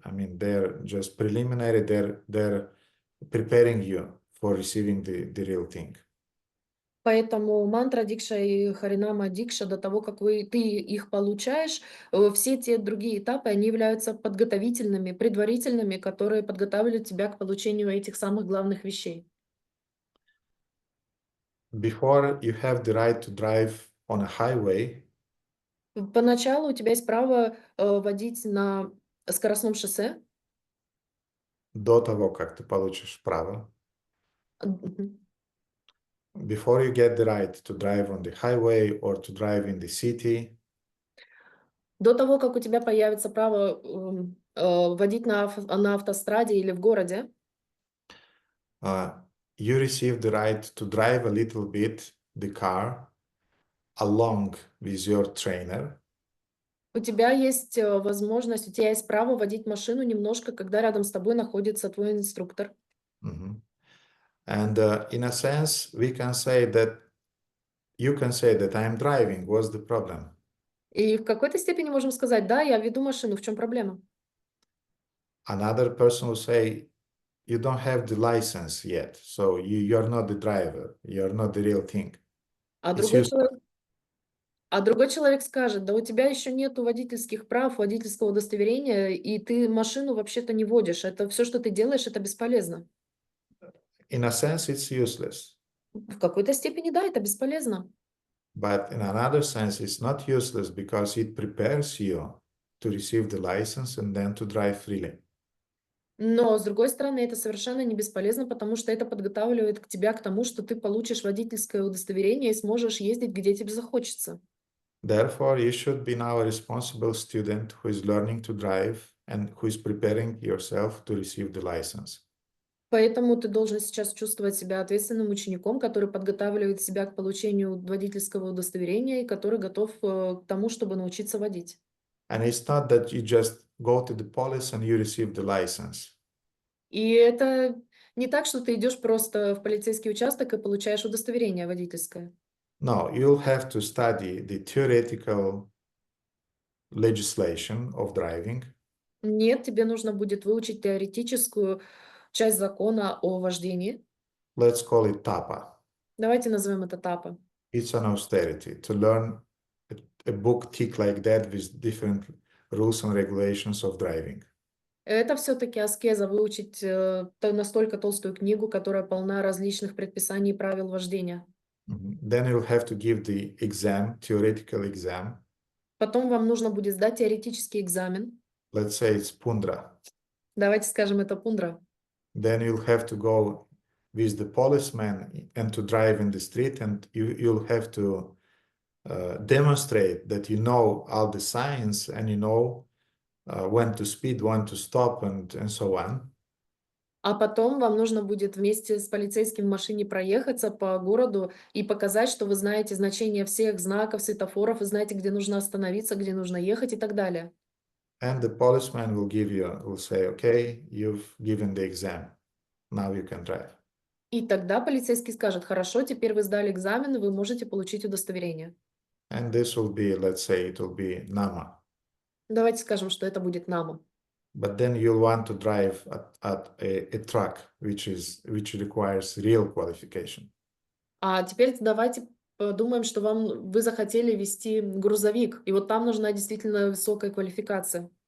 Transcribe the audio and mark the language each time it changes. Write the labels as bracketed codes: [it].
[en] I mean, they're just preliminary. They're preparing you for receiving the real thing. [ru] Поэтому мантра дикша и харинама дикша, до того, как ты их получаешь, все те другие этапы, они являются подготовительными, предварительными, которые подготавливают тебя к получению этих самых главных вещей. [en] Before you have the right to drive on a highway, [ru] Поначалу у тебя есть право водить на скоростном шоссе. до того, как ты получишь право, Мгм. [en] before you get the right to drive on the highway or to drive in the city, [ru] До того, как у тебя появится право водить на автостраде или в городе, [en] uh, you receive the right to drive a little bit the car along with your trainer, [ru] у тебя есть возможность, у тебя есть право водить машину немножко, когда рядом с тобой находится твой инструктор. Mhm. [en] And in a sense, we can say that you can say that I am driving. What's the problem? [ru] И в какой-то степени можем сказать, да, я веду машину, в чем проблема? [en] Another person will say, you don't have the license yet, so you're not the driver. You're not the real thing. [ru] А [en] It's [ru] другой [en] useless. [ru] человек, а другой человек скажет, да у тебя еще нету водительских прав, водительского удостоверения, и ты машину вообще-то не водишь. Это все, что ты делаешь, это бесполезно. [en] In a sense, it's useless. [ru] В какой-то степени, да, это бесполезно. [en] But in another sense, it's not useless because it prepares you to receive the license and then to drive freely. [ru] Но, с другой стороны, это совершенно не бесполезно, потому что это подготавливает тебя к тому, что ты получишь водительское удостоверение и сможешь ездить, где тебе захочется. [en] Therefore, you should be now a responsible student who is learning to drive and who is preparing yourself to receive the license. [ru] Поэтому ты должен сейчас чувствовать себя ответственным учеником, который подготавливает себя к получению водительского удостоверения и который готов к тому, чтобы научиться водить. [en] And it's not that you just go to the police and you receive the license. [ru] И это не так, что ты идешь просто в полицейский участок и получаешь удостоверение водительское. [en] No, you'll have to study the theoretical legislation of driving. [ru] Нет, тебе нужно будет выучить теоретическую часть закона о вождении. [en] Let's call it TAPA. [ru] Давайте назовем это ТАПа. [en] It's an austerity to learn a book thick like that with different rules and regulations of driving. [ru] Это все-таки аскеза, выучить настолько толстую книгу, которая полна различных предписаний и правил вождения. [en] Then you'll have to give the exam, theoretical exam. [ru] Потом вам нужно будет сдать теоретический экзамен. [en] Let's say it's Pundra. [ru] Давайте скажем, это пундра. [en] Then you'll have to go with the policeman and to drive in the street, and you'll have to demonstrate that you know all the signs and you know when to speed, when to stop, and so on. [ru] А потом вам нужно будет вместе с полицейским в машине проехаться по городу и показать, что вы знаете значение всех знаков, светофоров, вы знаете, где нужно остановиться, где нужно ехать и так далее. [en] And the policeman will say, okay, you've given the exam. Now you can drive. [ru] И тогда полицейский скажет, хорошо, теперь вы сдали экзамен, вы можете получить удостоверение. [en] And this will be, let's say, it will be NAMA. [ru] Давайте скажем, что это будет НАМА. [en] But then you'll want to drive at a truck, which requires real qualification. [ru] А теперь давайте подумаем, что вы захотели вести грузовик, и вот там нужна действительно высокая квалификация.